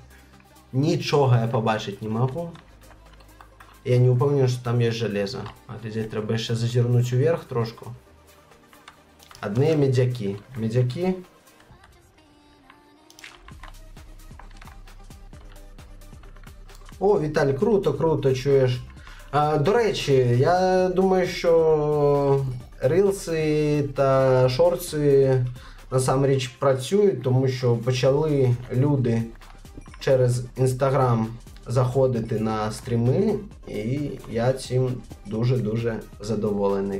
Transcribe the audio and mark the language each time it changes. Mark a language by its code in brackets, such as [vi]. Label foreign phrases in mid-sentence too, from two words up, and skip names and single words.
[be] Нічога я пабачыць не магу. Я не ўпэўнены, што там ёсць жалеза. Глядзець, трэба яшчэ зазірнуць уверх трошку. Адныя медзякі. Медзякі. [uk] О, Віталь, круто, круто, чуєш. До речі, я думаю, що рилси та шорти насамріч працюють, тому що почали люди через Instagram заходити на стріми, і я цим дуже-дуже задоволений.